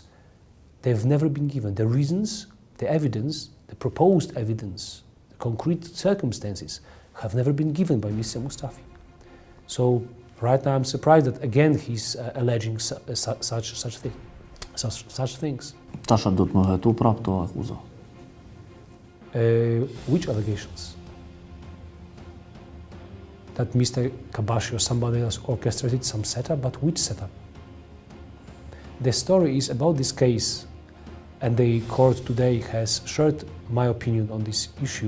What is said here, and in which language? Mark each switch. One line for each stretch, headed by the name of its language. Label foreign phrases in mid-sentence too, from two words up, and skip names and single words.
English: They've never been given. The reasons, the evidence, the proposed evidence, the concrete circumstances have never been given by Mr. Mustafi. So right now I'm surprised that again he's alleging such things.
Albanian: Tasha do të më hetu prap to akuza.
English: Which allegations? That Mr. Kabashi or somebody else orchestrated some setup, but which setup? The story is about this case, and the court today has shared my opinion on this issue.